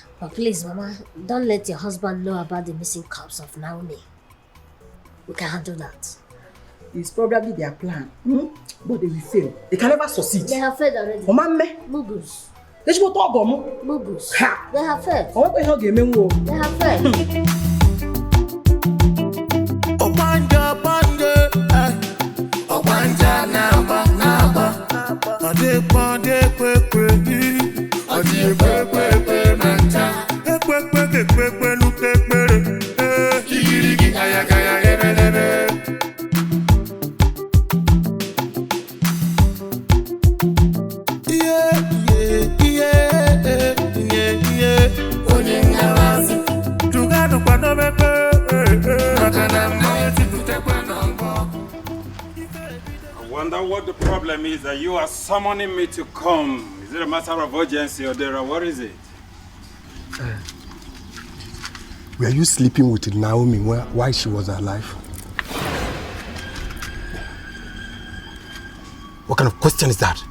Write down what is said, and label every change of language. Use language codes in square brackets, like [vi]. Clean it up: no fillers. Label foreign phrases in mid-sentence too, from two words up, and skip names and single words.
[en] But please, Mama, don't let your husband know about the missing corpse of Naomi. We can handle that. It's probably their plan. But they will fail. They can never succeed. They have failed already. Mugus. They should talk about Mugus. They have failed. They have failed. Obanja naba ade pande pepe ade pepe manta pepe nu pepe kiri kaya kaya ebelebe oninga wazi tugano kwa no pepe makana mwe tutekwa nombo. I wonder what the problem is that you are summoning me to come. Is it a matter of urgency, Odera? What is it? Were you sleeping with Naomi while she was alive? What kind of question is that?